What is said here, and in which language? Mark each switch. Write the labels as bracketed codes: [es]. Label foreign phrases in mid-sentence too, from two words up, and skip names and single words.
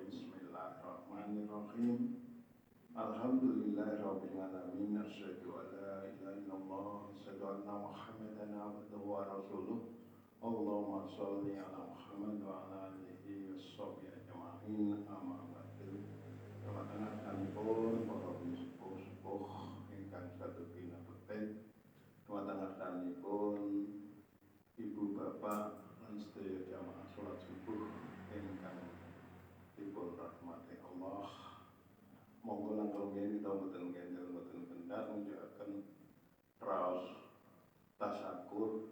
[ar] بسم الله الرحمن الرحيم. الحمد لله رب العالمين. أشهد أن لا إله إلا الله وأشهد أن محمدا عبده ورسوله. اللهم صل على محمد وعلى آله وصحبه أجمعين. أما بعد. [jv] Teman-teman para sepuh ingkang sadugi napeten. Teman-teman ibu bapak lan sedaya jamaah salat subuh ingkang dipun rahmati Allah. Monggo langkung kita mboten kendel mboten kendhat nunjukaken raos tasyakur.